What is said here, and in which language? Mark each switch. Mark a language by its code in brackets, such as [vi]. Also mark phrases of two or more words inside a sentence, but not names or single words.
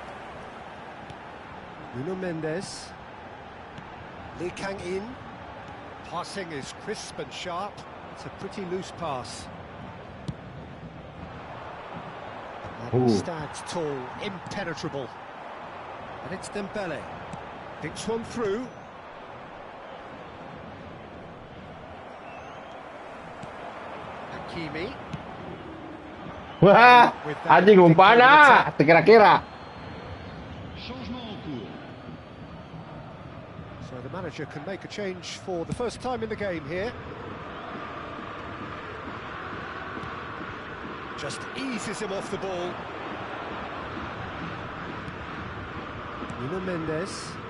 [en] Nuno Mendes. Lee Kang-in. Passing is crisp and sharp. It's a pretty loose pass. And he stands tall, impenetrable. And it's Dembele. Thinks one through. Hakimi. [id] Wah, anjing umpan ah, kira-kira. [fr] Changement en cours. [en] So the manager can make a change for the first time in the game here. Just eases him off the ball. Nuno Mendes.